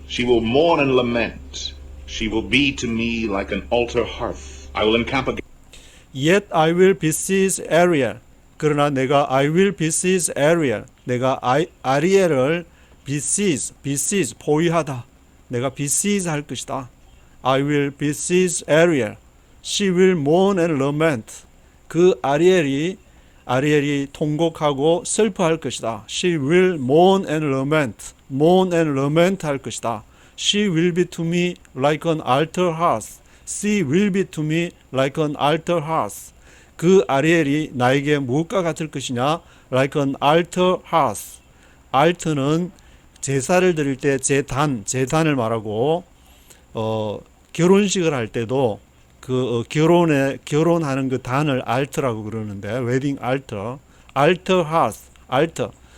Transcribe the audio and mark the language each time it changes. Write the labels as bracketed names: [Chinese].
[English] She will mourn and lament. She will be to me like an altar hearth. I will encamp against. Yet I will besiege Ariel. [Korean] 그러나 내가 [English] I will besiege Ariel. [Korean] 내가 아리엘을 besiege 포위하다. 내가 besiege 할 것이다. [English] I will besiege Ariel. She will mourn and lament. [Korean] 그 아리엘이 통곡하고 슬퍼할 것이다. [English] She will mourn and lament. mourn and lament [Korean] 할 것이다. [English] She will be to me like an altar hearth. She will be to me like an altar hearth. [Korean] 그 아리엘이 나에게 무엇과 같을 것이냐? [English] Like an altar hearth. [Korean] 알트는 제사를 드릴 때 재단을 말하고 결혼식을 할 때도 그 결혼하는 그 단을 알트라고 그러는데 웨딩 알터, altar hearth, altar.